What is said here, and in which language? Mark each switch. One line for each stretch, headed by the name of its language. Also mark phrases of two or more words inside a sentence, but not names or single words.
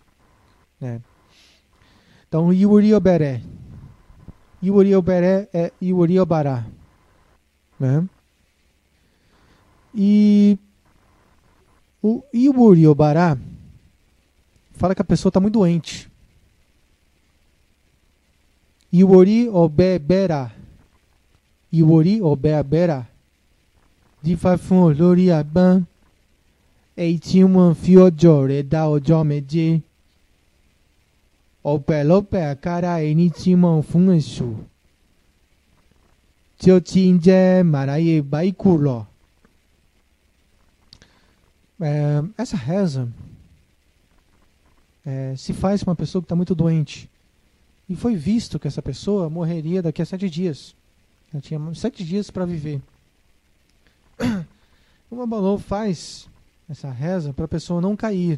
Portuguese: Então, Iwuri Oberé. Iwuri Oberé é Iwuri Obará. Né? E o Iwuri Obará fala que a pessoa está muito doente. Iwori Obebera.
Yoruba: Iwori Obebera. De fafun lórí agbọ́n. Èyí tí wọ́n fi ọjọ́ rẹ̀ dá ọjọ́ méje. Ọ̀pẹ̀lọpẹ̀ àkàrà ẹni tí wọ́n fún èso. Tí ó ti ń jẹ́ màráyé báíkù lọ.
Portuguese: Essa reza se faz com uma pessoa que está muito doente. E foi visto que essa pessoa morreria daqui a 7 dias. Ela tinha 7 dias para viver. O Babalô faz essa reza para a pessoa não cair.